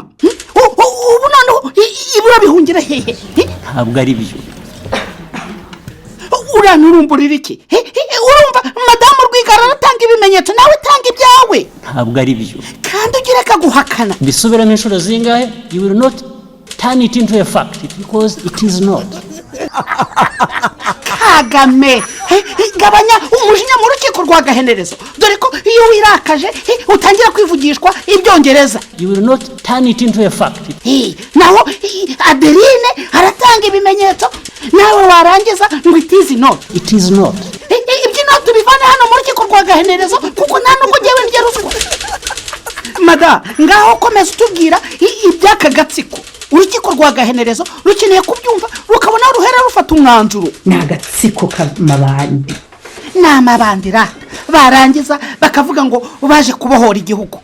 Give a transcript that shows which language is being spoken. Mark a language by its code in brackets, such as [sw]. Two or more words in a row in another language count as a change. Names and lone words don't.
[rw] Ubu noneho urabihungira hehe? ntabwo ari byo. Uranurumburira iki? Urumva Madamu Rwigara aratanga ibimenyetso, nawe tanga ibyawe. ntabwo ari byo. Kandi ugira kaguhakana. Bisubiramo inshuro zingahe? [en] You will not turn it into a fact because it is not. [rw] Kagame, gabanya umujinya mu rukiko rwa Gahenerezo, dore ko iyo wirakaje utangira kwivugishwa ibyongereza. [en] You will not turn it into a fact. [rw] Naho Adeline aratanga ibimenyetso, nawe warangiza ngo [en] it is not. It is not. [rw] Ibyo not bivana hano mu rukiko rwa Gahenerezo kuko nta nubwo ngewe ndya ruswa. Mada, ngaho komeza utubwira ibyaka gatsiko. Urukiko rwa Gahenerezo rukeneye kubyumva rukabona ruhera rufata umwanzuro. Ni agatsiko k'amabandi. Ni amabandira barangiza bakavuga ngo baje kubohora igihugu.